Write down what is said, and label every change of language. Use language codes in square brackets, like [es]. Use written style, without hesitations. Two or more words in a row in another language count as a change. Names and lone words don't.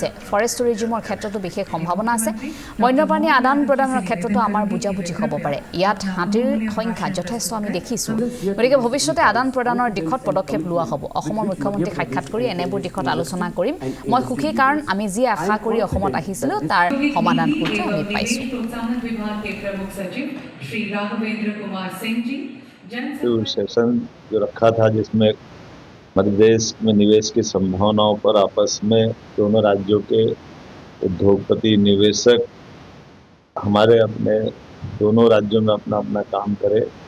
[en] forest tourism [as] ক্ষেত্ৰতো বিশেষ সম্ভাৱনা আছে। বন্যপ্ৰাণী আদান প্ৰদানৰ ক্ষেত্ৰতো আমাৰ বুজাবুজি হ'ব পাৰে। ইয়াত হাতীৰ সংখ্যা যথেষ্ট আমি দেখিছোঁ। গতিকে ভৱিষ্যতে আদান প্ৰদানৰ দিশত পদক্ষেপ লোৱা হ'ব। অসমৰ মুখ্যমন্ত্ৰীক সাক্ষাৎ কৰি এনেবোৰ দিশত আলোচনা কৰিম। মই সুখী, কাৰণ আমি যি আশা কৰি অসমত আহিছিলোঁ তাৰ সমাধান সূত্ৰ আমি পাইছোঁ। [hi] सेशन जो रखा था जिसमें मध्य प्रदेश में निवेश की संभावनाओं पर आपस में दोनों राज्यों के उद्योगपति, निवेशक हमारे अपने दोनों राज्यों में अपना अपना काम करे।